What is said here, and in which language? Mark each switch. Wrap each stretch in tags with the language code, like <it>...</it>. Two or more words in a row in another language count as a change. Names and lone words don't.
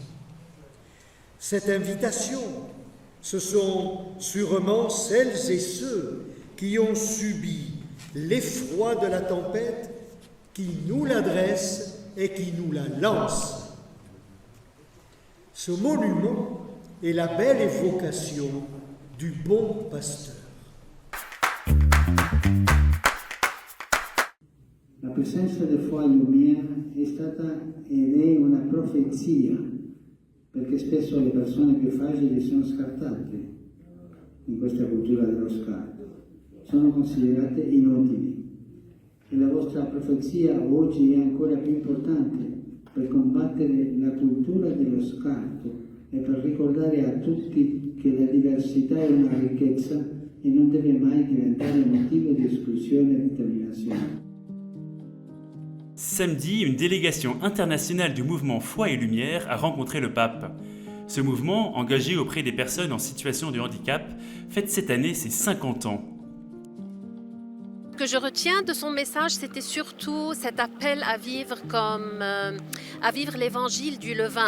<fr>Cette invitation, ce sont sûrement celles et ceux qui ont subi l'effroi de la tempête qui nous l'adresse et qui nous la lance. Ce monument est la belle évocation du bon pasteur.</fr> <it>La presenza del fuoco lumiere è stata ed è una profezia, perché spesso le persone più fragili sono scartate in questa cultura dello scarto, sono considerate inutili. E la vostra profezia oggi è ancora più importante per combattere la cultura dello scarto e per ricordare a tutti che la diversità è una ricchezza e non deve mai diventare motivo di esclusione e determinazione.</it> <fr>Samedi, une délégation internationale du mouvement Foi et Lumière a rencontré le pape. Ce mouvement, engagé auprès des personnes en situation de handicap, fête cette année ses 50 ans. Ce que je retiens de son message, c'était surtout cet appel à vivre à vivre l'évangile du levain.</fr>